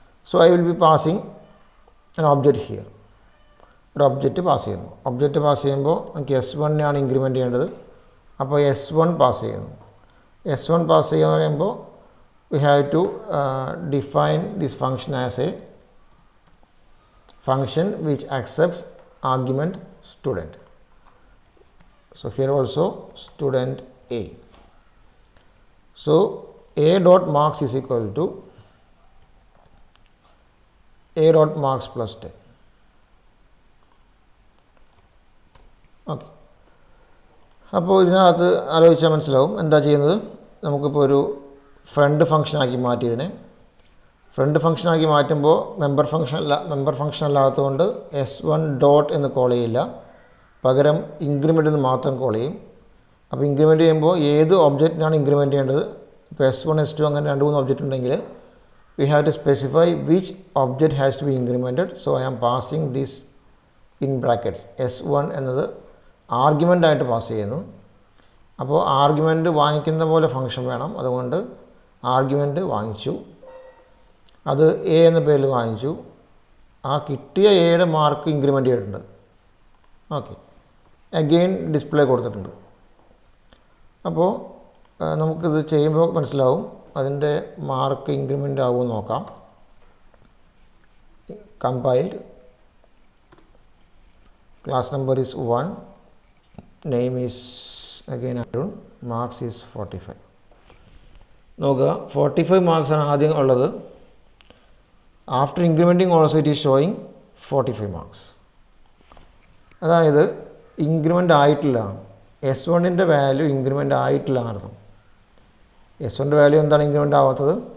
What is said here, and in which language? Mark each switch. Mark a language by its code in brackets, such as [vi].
[en] So I will be passing an object here. [ml] ഒരു object pass ചെയ്യുന്നു. Object pass ചെയ്യുമ്പോൾ നമുക്ക് S1 ആണ് ഇൻക്രിമെൻറ്റ് ചെയ്യേണ്ടത്. അപ്പോൾ S1 പാസ് ചെയ്യുന്നു. S1 പാസ് ചെയ്യുക പറയുമ്പോൾ [en] we have to define this function as a function which accepts argument student. So here also student A. So A dot marks is equal to A dot marks plus 10. [ml] Okay, അപ്പോൾ ഇതിനകത്ത് ആലോചിച്ചാൽ മനസ്സിലാവും എന്താ ചെയ്യുന്നത്. നമുക്കിപ്പോൾ ഒരു ഫ്രണ്ട് ഫംഗ്ഷനാക്കി മാറ്റിയതിനെ ഫ്രണ്ട് ഫംഗ്ഷനാക്കി മാറ്റുമ്പോൾ member function അല്ലാത്തതുകൊണ്ട് S1 ഡോട്ട് എന്ന് കോൾ ചെയ്യില്ല, പകരം ഇൻക്രിമെൻ്റ് എന്ന് മാത്രം കോൾ ചെയ്യും. അപ്പോൾ ഇൻക്രിമെൻ്റ് ചെയ്യുമ്പോൾ ഏത് ഒബ്ജക്റ്റിനാണ് ഇൻക്രിമെൻ്റ് ചെയ്യേണ്ടത്, ഇപ്പോൾ S1 S2 അങ്ങനെ 2-3 ഒബ്ജക്റ്റ് ഉണ്ടെങ്കിൽ [en] we have to specify which object has to be incremented. So I am passing this in brackets. [ml] S1 എന്നത് ആർഗ്യുമെൻ്റ് ആയിട്ട് പാസ് ചെയ്യുന്നു. അപ്പോൾ ആർഗ്യുമെൻ്റ് വാങ്ങിക്കുന്ന പോലെ ഫംഗ്ഷൻ വേണം, അതുകൊണ്ട് ആർഗ്യുമെൻ്റ് വാങ്ങിച്ചു, അത് എ എന്ന പേരിൽ വാങ്ങിച്ചു. ആ കിട്ടിയ എയുടെ മാർക്ക് ഇൻക്രിമെൻ്റ് ചെയ്തിട്ടുണ്ട്. ഓക്കെ, അഗെയിൻ ഡിസ്പ്ലേ കൊടുത്തിട്ടുണ്ട്. അപ്പോൾ നമുക്കിത് ചെയ്യുമ്പോൾ മനസ്സിലാവും അതിൻ്റെ മാർക്ക് ഇൻക്രിമെൻ്റ് ആകുമെന്ന് നോക്കാം. Compiled [en] class number is 1, name is again Arun, marks is 45. [ml] നോക്കുക 45 മാർക്സ് ആണ് ആദ്യം ഉള്ളത്. [en] After incrementing also it is showing 45 marks. [ml] അതായത് ഇൻക്രിമെൻ്റ് ആയിട്ടില്ല. S1ൻ്റെ വാല്യൂ ഇൻക്രിമെൻ്റ് ആയിട്ടില്ല എന്നർത്ഥം. S1ൻ്റെ വാല്യൂ എന്താണ് ഇൻക്രിമെൻ്റ് ആവാത്തത്?